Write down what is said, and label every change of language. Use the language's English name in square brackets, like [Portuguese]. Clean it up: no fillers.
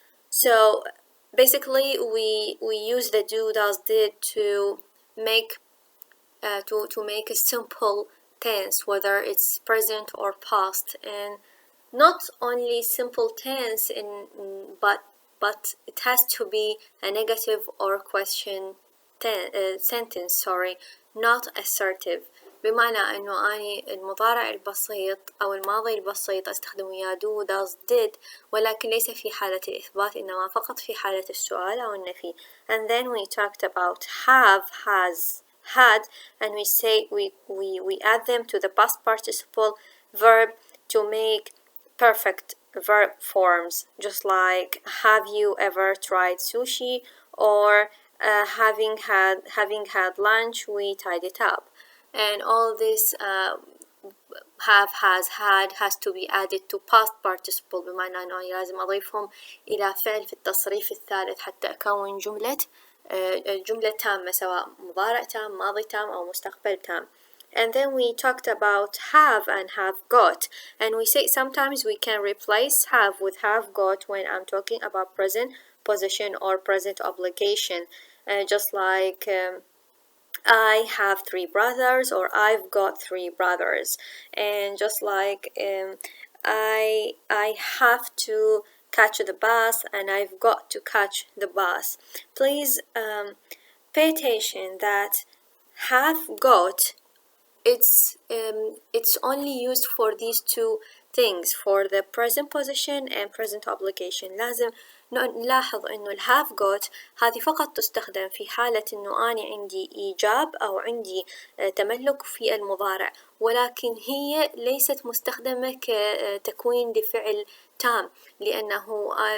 [English] So basically we use the do, does, did to make a simple tense, whether it's present or past, and not only simple tense but it has to be a negative or question sentence, not assertive. [Arabic] بمعنى انه اني المضارع البسيط او الماضي البسيط استخدم وياه do, does, did، ولكن ليس في حالة الإثبات إنما فقط في حالة السؤال أو النفي. [English] And then we talked about have, has, had, and we say we add them to the past participle verb to make perfect verb forms, just like have you ever tried sushi, or having had lunch, we tied it up. And all this have, has, had has to be added to past participle، [Arabic] بمعنى أنه لازم أضيفهم إلى فعل في التصريف الثالث حتى أكون جملة تامة، سواء مضارع تام، ماضي تام، أو مستقبل تام. [English] And then we talked about have and have got, and we say sometimes we can replace have with have got when I'm talking about present position or present obligation, just like I have 3 brothers, or I've got 3 brothers, and just like I have to catch the bus, and I've got to catch the bus. Please pay attention that have got, it's only used for these two things, for the present position and present obligation. [Arabic] لازم نلاحظ إنه ال have got هذه فقط تستخدم في حالة إنه أنا عندي إيجاب أو عندي تملك في المضارع، ولكن هي ليست مستخدمة كتكوين لفعل تام، لأنه